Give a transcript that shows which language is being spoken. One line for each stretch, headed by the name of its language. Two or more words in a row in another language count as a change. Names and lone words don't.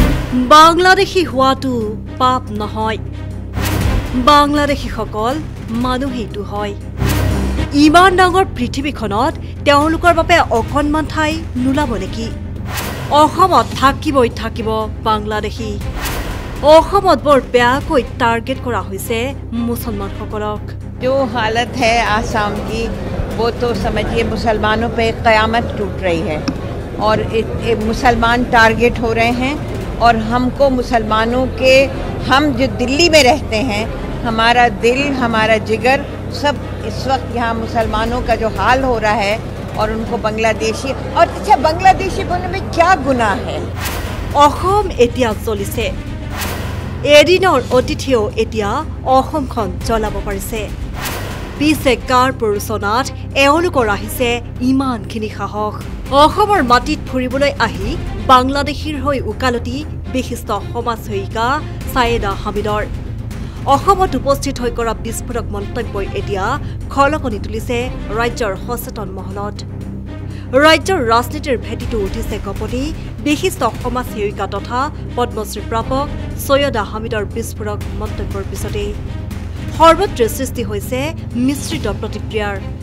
Assamese: বাংলাদেশী হোৱাটো পাপ নহয় বাংলাদেশীসকল মানুহেইটো হয় ইমান ডাঙৰ পৃথিৱীখনত তেওঁলোকৰ বাবে অকণমান ঠাই নোলাব নেকি অসমত থাকিব বাংলাদেশী অসমত বৰ বেয়াকৈ টাৰ্গেট কৰা হৈছে মুছলমানসকলক
Hindi: जो हालत है आसाम की वो तो समझिए मुसलमानों पे क़यामत टूट रही है और मुसलमान टारगेट हो रहे हैं और हमको मुसलमानों के हम जो दिल्ली में रहते हैं हमारा दिल हमारा जिगर सब इस वक्त यहाँ मुसलमानों का जो हाल हो रहा है और उनको बांग्लादेशी और अच्छा बांग्लादेशी बनने में क्या गुनाह है
Assamese: অসম এতিয়া চলিছে এদিনৰ অতিথিও এতিয়া অসমখন জ্বলাব পাৰিছে পিছে কাৰ প্ৰৰোচনাত এওঁলোকৰ আহিছে ইমানখিনি সাহস অসমৰ মাটিত ফুৰিবলৈ আহি বাংলাদেশীৰ হৈ উকালতি বিশিষ্ট সমাজসেৱিকা ছায়েদা হামিদৰ অসমত উপস্থিত হৈ কৰা বিস্ফোৰক মন্তব্যই এতিয়া খলকনি তুলিছে ৰাজ্যৰ সচেতন মহলত ৰাজ্যৰ ৰাজনীতিৰ ভেটিটো উঠিছে কপনি বিশিষ্ট সমাজসেৱিকা তথা পদ্মশ্ৰী প্ৰাপক ছৈয়দা হামিদৰ বিস্ফোৰক মন্তব্যৰ পিছতে সৰ্বত্ৰ সৃষ্টি হৈছে মিশ্ৰিত প্ৰতিক্ৰিয়াৰ